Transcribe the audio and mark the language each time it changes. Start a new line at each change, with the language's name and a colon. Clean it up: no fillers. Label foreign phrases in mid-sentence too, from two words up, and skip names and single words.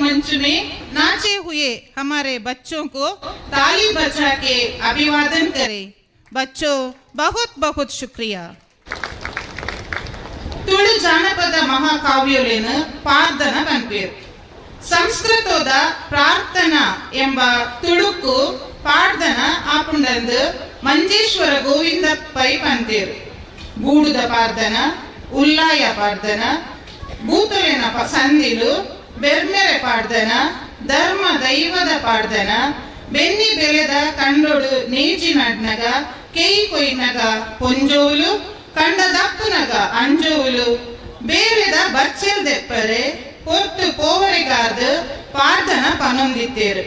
Hindi: में नाचे हुए हमारे बच्चों को ताली बजा के अभिवादन करें। बच्चों बहुत बहुत शुक्रिया।
Tulu: ತುಳು ಜಾನಪದ ಮಹಾಕಾವ್ಯಲೇನು ಪಾರ್ದನ ಪನ್ಪೇರು. ಸಂಸ್ಕೃತದ ಪ್ರಾರ್ಥನಾ ಎಂಬ ತುಳುಕು ಪಾಡ್ದನ ಆಪುಂಡಂದು ಮಂಜೇಶ್ವರ ಗೋವಿಂದ ಪೈ ಪಂತೇರು. ಗೂಡುದ ಪಾರ್ದನ, ಉಲ್ಲಾಯ ಪಾಡ್ದನ, ಭೂತಲೆನ ಸಂದಿಲು, ಬೆರ್ಮೆರೆ ಪಾಡ್ದನ, ಧರ್ಮ ದೈವದ ಪಾಡ್ದನ, ಬೆನ್ನಿ ಬೆಳೆದ ಕಂಡೊಡು ನೇಜಿ ನಡ್ನಗ, ಕೇಯಿ ಕೊಯ್ನಗ ಪೊಂಜೋಲು, ಕಂಡದಪ್ಪನಗ ಅಂಜೋಲು, ಬೇರೆದ ಬಚ್ಚಲ್ ದೆಪ್ಪರೆ ಪೊರ್ತು ಪೋವರೆಗಾರ್ದು ಪಾರ್ದನ ಪನೊಂದಿತ್ತೇರು.